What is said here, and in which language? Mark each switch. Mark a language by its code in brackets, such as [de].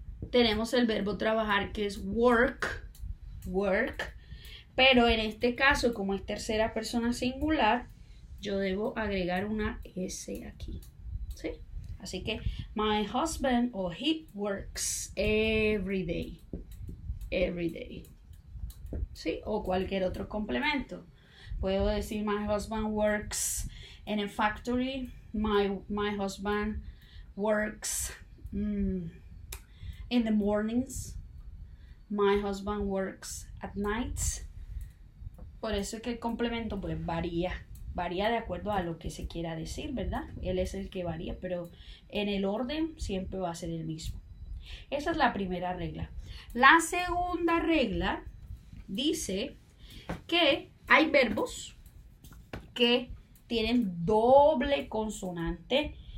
[es] Tenemos el verbo trabajar, que es work, pero en este caso, como es tercera persona singular, yo debo agregar una S aquí, ¿sí? Así que [en] my husband [es] o [en] he works every day, [es] ¿sí? O cualquier otro complemento. Puedo decir [en] my husband works in a factory, my husband works in the mornings, my husband works at nights. [es] Por eso es que el complemento pues varía de acuerdo a lo que se quiera decir, ¿verdad? Él es el que varía, pero en el orden siempre va a ser el mismo. Esa es la primera regla. La segunda regla dice que hay verbos que tienen doble consonante.